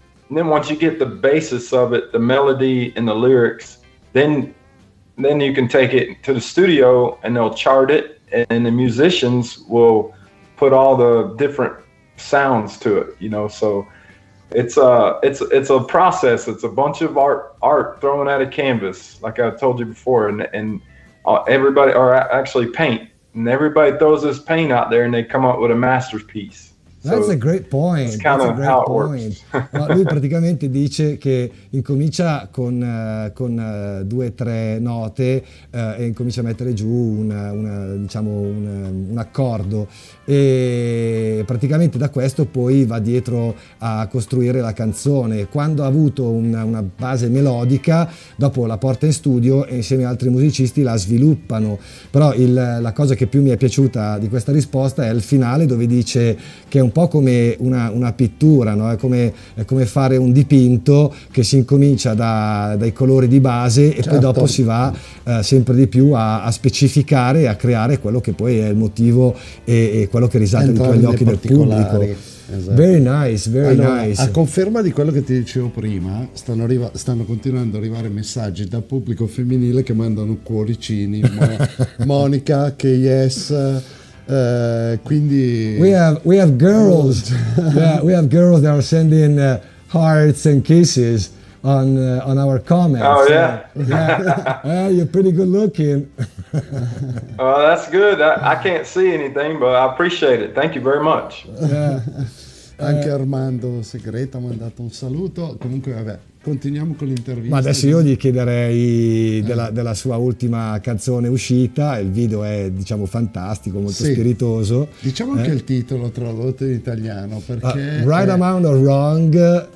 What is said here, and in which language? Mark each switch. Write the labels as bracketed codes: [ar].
[en] And then once you get the basis of it, the melody and the lyrics, then you can take it to the studio and they'll chart it, and the musicians will put all the different sounds to it, so it's a process. It's a bunch of art thrown at a canvas, like I told you before, and everybody, or actually paint. And everybody throws this paint out there and they come up with a masterpiece. That's a great point. That's kind of how it works. [it] No, lui praticamente dice che incomincia con 2 o 3 note e incomincia a mettere giù un accordo, e praticamente da questo poi va dietro a costruire la canzone. Quando ha avuto una base melodica, dopo la porta in studio e insieme a altri musicisti la sviluppano. Però la cosa che più mi è piaciuta di questa risposta è il finale, dove dice che è un po' come una pittura, no? È come fare un dipinto che si incomincia dai colori di base e poi dopo si va sempre di più a specificare e a creare capire quello che poi è il motivo e quello che risalta di più agli occhi del pubblico. Esatto. [en] Very nice, very nice. [it] A conferma di quello che ti dicevo prima, stanno continuando ad arrivare messaggi dal pubblico femminile che mandano cuoricini, Monica, che yes, quindi [en] we have girls, yeah, we have girls that are sending hearts and kisses on our comments. Oh yeah, you're pretty good looking. Oh, that's good. I can't see anything, but I appreciate it. Thank you very much. Yeah. [it] Anche Armando Segreta ha mandato un saluto. Comunque vabbè, continuiamo con l'intervista. Ma adesso io gli chiederei della sua ultima canzone uscita. Il video è, diciamo, fantastico, molto spiritoso. Diciamo anche il titolo tradotto in italiano, perché Right Amount of Wrong